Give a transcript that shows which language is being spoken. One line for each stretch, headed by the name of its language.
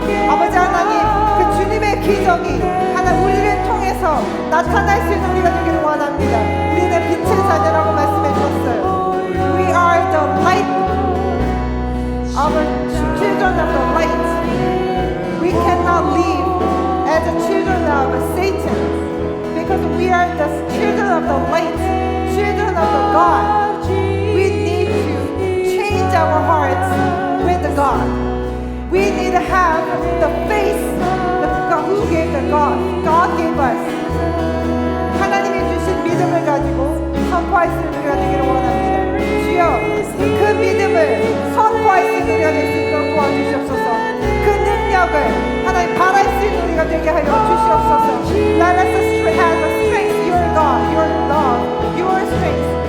Korean: 아버지 하나님, 그 주님의 기적이 하나님 우리를 통해서 나타날 수 있는 우리가 되기를 원합니다. 우리는 빛의 자녀라고 말씀해 주셨어요.
English: We are the light of the children of the light. We cannot live as the children of Satan because we are the children of the light, children of the God. We need to change our hearts with the God. We need to have the faith that God who gave the God gave us.
Korean: 하나님이 주신 믿음을 가지고 선포할 수 있는 우리가 되기를 원합니다. 주여, 그 믿음을 선포할 수 있는 우리가 될 수 있도록 도와주시옵소서. 그 능력을 하나님 발할 수 있는 우리가 되게 하여 주시옵소서.
English: Let us have the strength, your God, your love, your strength.